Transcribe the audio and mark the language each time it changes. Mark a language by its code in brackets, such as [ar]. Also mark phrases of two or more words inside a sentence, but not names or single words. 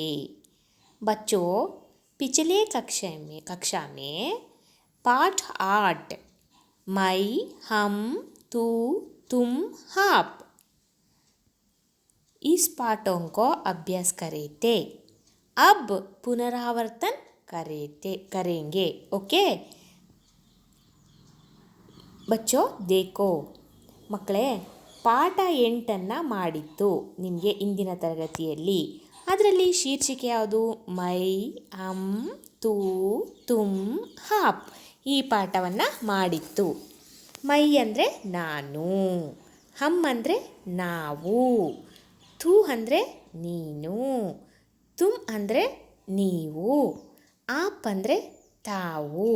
[hi] बच्चों पिछले कक्षा में पाठ 8 मैं हम तू तुम आप इस पाठों को अभ्यास करे थे। अब पुनरावर्तन करेंगे। ओके बच्चों देखो [kn] ಮಕ್ಕಳೇ ಪಾಠ 8 ಮಾಡಿತ್ತು ನಿಮಗೆ ಇಂದಿನ ತರಗತಿಯಲ್ಲಿ. ಅದರಲ್ಲಿ ಶೀರ್ಷಿಕೆ ಯಾವುದು? [hi] मैं हम तू तुम आप [kn] ಈ ಪಾಠವನ್ನು ಮಾಡಿತ್ತು. ಮೈ ಅಂದರೆ ನಾನು, ಹಮ್ ಅಂದರೆ ನಾವು, ತೂ ಅಂದರೆ ನೀನು, ತುಮ್ ಅಂದರೆ ನೀವು, ಆಪ್ ಅಂದರೆ ತಾವು.